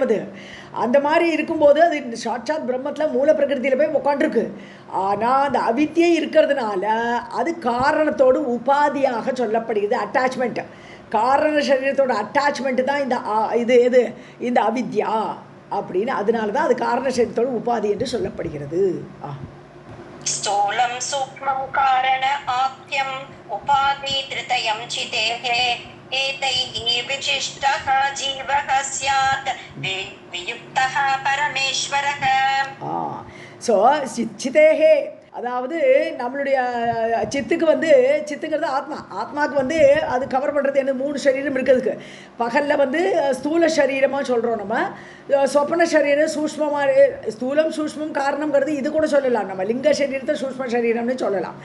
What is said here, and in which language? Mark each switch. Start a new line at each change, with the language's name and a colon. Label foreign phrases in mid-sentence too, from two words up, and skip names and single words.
Tamil: அது அந்த மாதிரி இருக்கும்போது அது சாட்சாத் பிரம்மத்தில் மூல பிரகிருதியில் போய் உட்காண்டிருக்கு. ஆனால் அந்த அவித்யை இருக்கிறதுனால அது காரணத்தோடு உபாதியாக சொல்லப்படுகிறது. அட்டாச்மெண்ட், காரண சரீரத்தோட அட்டாச்மெண்ட்டு தான் இந்த இது இந்த அவித்யா. அப்படின்னு. அதனால தான் அது காரண சரீரத்தோட உபாதி என்று சொல்லப்படுகிறது.
Sanskrit: स्थूलं सूक्ष्मं कारण आख्यम् उपाधि त्रितयं चितेः एतैः विशिष्टः जीवः स्यात् वियुक्तः परमेश्वरः.
Tamil: ஸோ சித்தேகே, அதாவது நம்மளுடைய சித்துக்கு வந்து, சித்துங்கிறது ஆத்மாவுக்கு வந்து அது கவர் பண்ணுறது என்ன, 3 சரீரம் இருக்கிறதுக்கு. பகலில் வந்து ஸ்தூல சரீரமாக சொல்கிறோம் நம்ம, சொப்பன சரீரம் சூஷ்மமாக, ஸ்தூலம் சூஷ்மம் காரணங்கிறது இது கூட சொல்லலாம் நம்ம, லிங்க சரீரத்தை சூஷ்ம சரீரம்னு சொல்லலாம்.